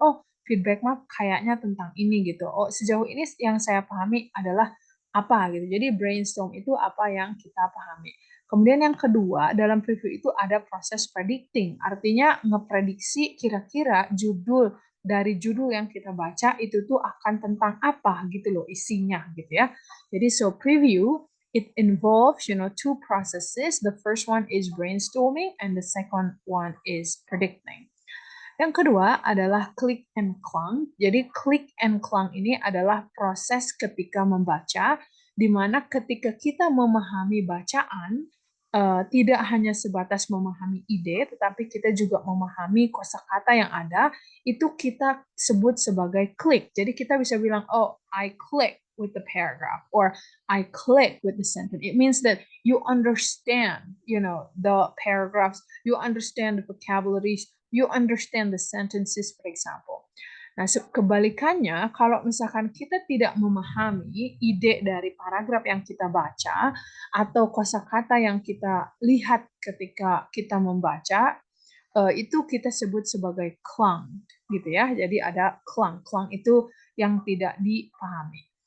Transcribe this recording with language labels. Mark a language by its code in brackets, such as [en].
[id] Oh, feedback mah kayaknya tentang ini gitu. Oh, sejauh ini yang saya pahami adalah apa gitu. Jadi brainstorm itu apa yang kita pahami. Kemudian yang kedua, dalam preview itu ada proses predicting. Artinya ngeprediksi kira-kira dari judul yang kita baca itu tuh akan tentang apa gitu loh isinya gitu ya. Jadi [en] so preview it involves two processes. The first one is brainstorming and the second one is predicting. [id] Yang kedua adalah click and clung. Jadi click and clung ini adalah proses ketika membaca, di mana ketika kita memahami bacaan, tidak hanya sebatas memahami ide, tetapi kita juga memahami kosakata yang ada, itu kita sebut sebagai click. Jadi kita bisa bilang, [en] oh, I click with the paragraph, or I click with the sentence. It means that you understand, the paragraphs, you understand the vocabularies, you understand the sentences, for example. [id] Nah, kebalikannya, kalau misalkan kita tidak memahami ide dari paragraf yang kita baca atau kosakata yang kita lihat ketika kita membaca, itu kita sebut sebagai clung, gitu ya. Jadi ada clung. Clung itu yang tidak dipahami.